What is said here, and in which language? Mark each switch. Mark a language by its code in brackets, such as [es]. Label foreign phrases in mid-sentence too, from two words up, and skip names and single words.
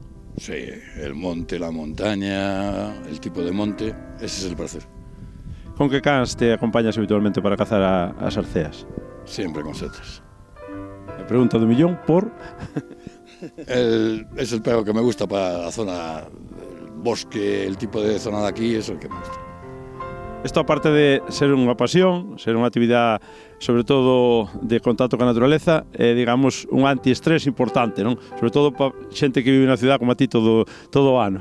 [es] Sí, el monte, la montaña, el tipo de monte, ese es el placer. [gl] Con que cans te acompañas habitualmente para cazar as arceas? [es] Siempre con setas. [gl] A pregunta do millón por... [es] Es el perro que me gusta para la zona, el bosque, el tipo de zona de aquí, es el que me gusta. [gl] Isto, aparte de ser unha pasión, ser unha actividade sobre todo de contacto coa naturaleza, é, digamos, un antiestrés importante, non? Sobre todo para xente que vive na cidade como a ti todo o ano.